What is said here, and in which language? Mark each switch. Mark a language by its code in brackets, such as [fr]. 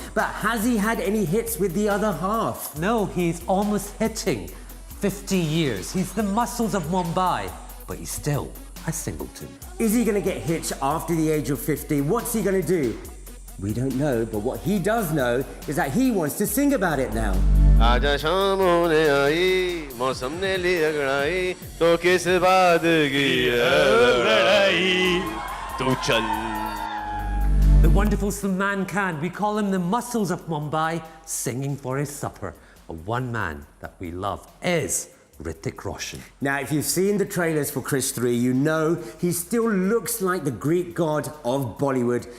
[en] But has he had any hits with the other half? No, he's almost hitting 50 years. He's the muscles of Mumbai, but he's still a singleton. Is he going to get hitched after the age of 50? What's he going to do? We don't know, but what he does know is that he wants to sing about it now. [hi] आजा शाम होने आई मौसम ने ली अगड़ाई तो किस बात की लड़ाई तू चल. [en] The wonderful Salman Khan, we call him the muscles of Mumbai, singing for his supper. But one man that we love is Hrithik Roshan. Now, if you've seen the trailers for Krish 3, you know he still looks like the Greek god of Bollywood.